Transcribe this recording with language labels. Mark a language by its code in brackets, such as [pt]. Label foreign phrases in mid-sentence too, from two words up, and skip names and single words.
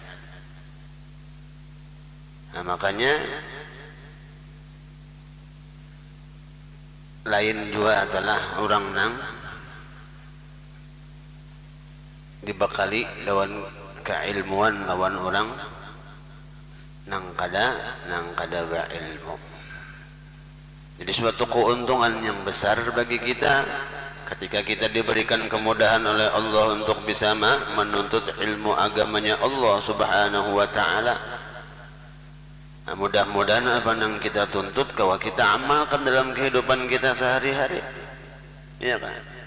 [bjn] Nah, makanya lain juga adalah orang nang dibekali lawan keilmuan lawan orang nang kada berilmu. [id] Jadi suatu keuntungan yang besar bagi kita ketika kita diberikan kemudahan oleh Allah untuk bisa menuntut ilmu agamanya Allah [ar] سبحانه وتعالى. [id] Nah, mudah-mudahan apa yang kita tuntut kalau kita amalkan dalam kehidupan kita sehari-hari, ya kan?